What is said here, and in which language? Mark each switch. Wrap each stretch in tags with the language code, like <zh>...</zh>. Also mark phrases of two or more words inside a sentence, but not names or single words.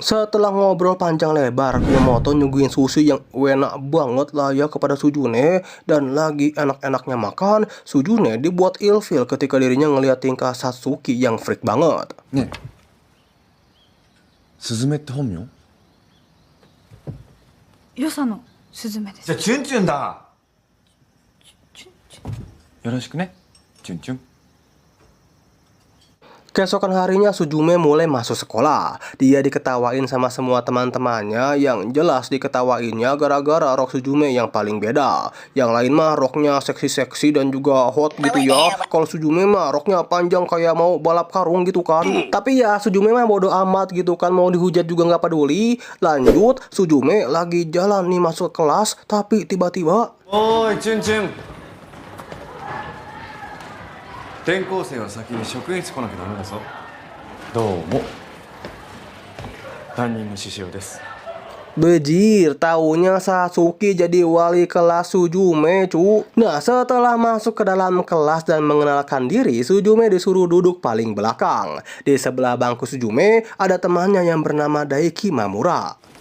<id>Setelah ngobrol panjang lebar, Kumamoto nyuguhin sushi yang enak banget lah ya kepada Suzune, dan lagi enak-enaknya makan, Suzune dibuat ilfil ketika dirinya ngelihat tingkah Satsuki yang freak banget. Nih, Suzume itu honmyo?</id> <ja>Yosano Suzume desu. じゃあチュンチュンだ。よろしくね、チュンチュン。</ja> <id>Keesokan harinya Suzume mulai masuk sekolah. Dia diketawain sama semua teman-temannya, yang jelas diketawainnya gara-gara rok Suzume yang paling beda. Yang lain mah roknya seksi-seksi dan juga hot gitu ya. Kalau Suzume mah roknya panjang kayak mau balap karung gitu kan. Tapi ya Suzume mah bodo amat gitu kan, mau dihujat juga nggak peduli. Lanjut, Suzume lagi jalan nih masuk kelas, tapi tiba-tiba,</id> <ja>おーい、チュンチュン。転校生は先に職員室来なきゃダメだぞ。どうも。担任の獅子雄です。</ja> <id>bejir, taunya Satsuki jadi wali kelas Suzume cu. Nah, setelah masuk ke dalam kelas dan mengenalkan diri, Suzume disuruh duduk paling belakang. Di sebelah bangku Suzume ada temannya yang bernama Daiki Mamura.</id>